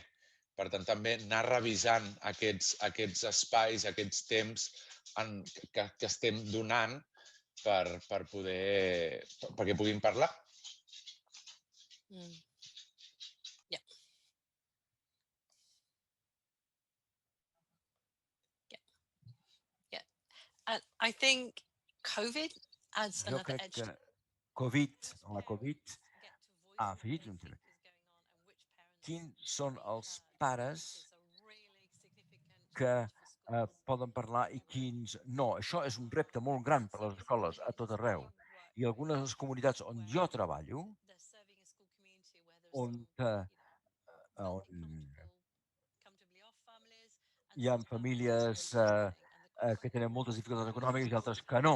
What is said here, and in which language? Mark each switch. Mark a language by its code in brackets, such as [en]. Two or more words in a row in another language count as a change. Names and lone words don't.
[ca] Per tant, també anar revisant aquests espais, aquests temps que estem donant perquè puguin parlar. [en] I think COVID adds another edge. [ca] Jo crec que la Covid ha afegit un tema. Quins són els pares que poden parlar i quins no? Això és un repte molt gran per a les escoles a tot arreu. I algunes de les comunitats on jo treballo, on hi ha famílies que tenen moltes dificultats econòmiques i altres que no.